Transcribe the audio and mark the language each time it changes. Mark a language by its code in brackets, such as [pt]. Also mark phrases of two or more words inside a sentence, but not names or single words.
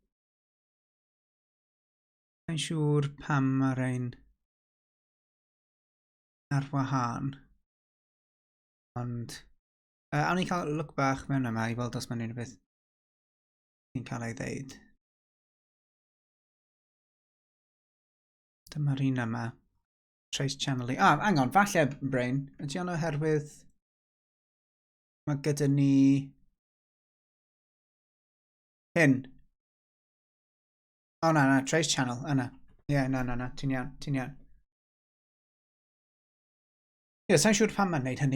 [cy] Mae'n siŵr pam mae rhain ar wahân. Ond awn ni cael look bach mewn yma i weld os mae'n unrhyw beth ni'n cael ei ddeud. Dyma'r un yma. [en] Trace channeling. Hang on, [cy] falle Brain. Ydy o'n oherwydd mae gyda ni hyn. O na, [en] trace channel, [cy] yna. Ie, na, ti'n iawn. Ie, sa'n siŵr pam mae'n neud hynny.